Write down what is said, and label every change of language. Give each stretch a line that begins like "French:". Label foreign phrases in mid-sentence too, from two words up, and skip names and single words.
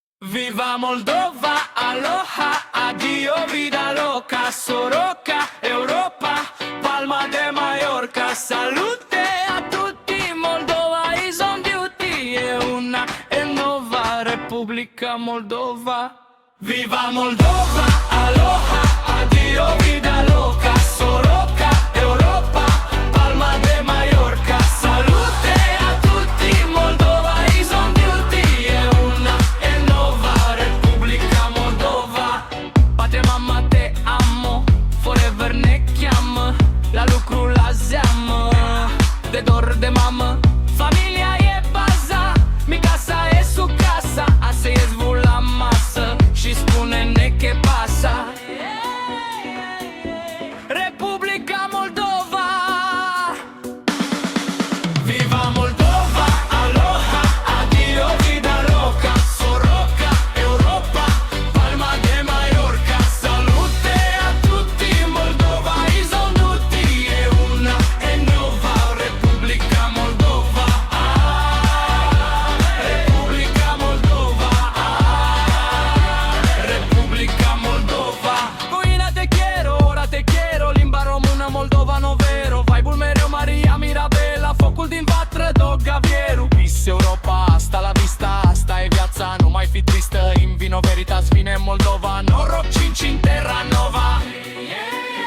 Italian: Viva Moldova, aloha, addio,
Spanish: vida loca, Soroca, Europa, Palma de Mallorca.
Italian: Salute a tutti,
English: Moldova is on duty.
Italian: E una e nuova Repubblica Moldova. Viva Moldova, aloha, addio,
Spanish: vida loca, Soroca, Europa, Palma de Mallorca.
Italian: Salute a tutti,
English: Moldova is on duty.
Italian: E una e nuova Repubblica Moldova.
Romanian: Patria mama, te amo, forever ne cheamă, la lucru la zeamă, de dor de mamă. Familia e baza,
Spanish: mi casa e su casa,
Romanian: asta e zvul la masă și spune-ne
Spanish: che pasa.
Italian: Repubblica Moldova. Viva Moldova, aloha, addio,
Spanish: vida loca, Soroca, Europa, Palma de Mallorca.
Italian: Salute a tutti,
English: Moldova is on duty.
Italian: E una e nuova Repubblica Moldova. Repubblica Moldova. Repubblica Moldova.
Spanish: Coina te quiero, ora te quiero,
Romanian: limba română
Italian: moldovano vero.
Romanian: Vibe-ul mereu Maria Mirabela, focul din vatră Dog Gavieru. Peace Europa,
Spanish: asta la vista,
Romanian: asta e viața, nu mai fi tristă.
Latin: In vino veritas,
Romanian: vine Moldova, noroc
Latin: 5 in terra nova.